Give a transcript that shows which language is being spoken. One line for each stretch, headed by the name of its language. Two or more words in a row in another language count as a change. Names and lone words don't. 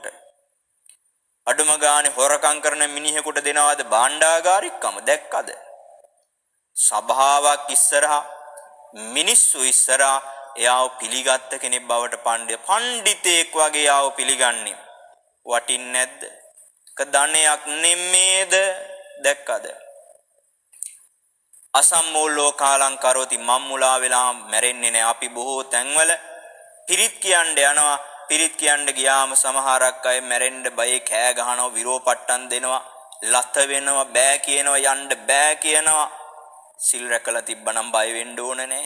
Sinhala: අඩුම ගානේ හොරකම් කරන මිනිහෙකුට දෙනවද භාණ්ඩාගාරිකකම? දැක්කද? සභාවක් ඉස්සරහා මිනිස්සු ඉස්සරහා එයාව පිළිගත්ත කෙනෙක් බවට පඬිතෙක් වගේ එයාව පිළිගන්නේ. වටින්නේ නැද්ද? ධනයක් නෙමේද? දැක්කද?
Pali: අසම්මෝලෝ කාලං කරෝති
Sinhala: මම්මුලා වෙලා මැරෙන්නේ නැහැ. අපි බොහෝ තැන්වල පිරිත් කියන්න යනවා. පිරිත් කියන්න ගියාම සමහරක් අය මැරෙන්න බයේ කෑ ගහනවා, විරෝපට්ටම් දෙනවා, ලත වෙනවා, බෑ කියනවා, යන්න බෑ කියනවා. සිල් රැකලා තිබ්බනම් බය වෙන්න ඕන නැහැ.